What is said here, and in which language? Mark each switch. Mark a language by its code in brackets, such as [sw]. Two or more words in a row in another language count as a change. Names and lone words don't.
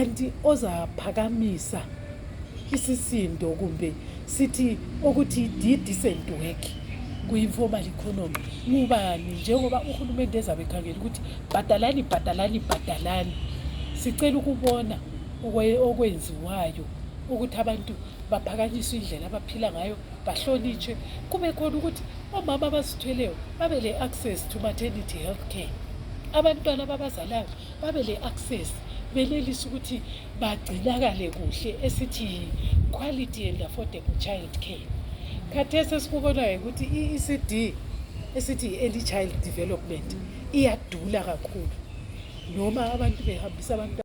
[nd] lokho, kanti ozaphakamisa isisindo kumbe sithi ukuthi [en] decent work [nd] kwi- [en] informal economy [nd] ngubani njengoba uhulumende ezabe ekhangela ukuthi bhadalani sicela ukubona okwenziwayo ukuthi abantu baphakanyiswe indlela abaphila ngayo bahlonitshwe kube khona ukuthi omama abazithweleyo babe le- [en] access to maternity health care [nd] abantwana babazalayo babe le-access benelise ukuthi bagcinakale kuhle esithi [en] quality and affordable child care. [nd] Khathesi esikubonayo ukuthi i-ECD esithi i- [en] early child development [nd] iyadula kakhulu noma abantu behambisa abantu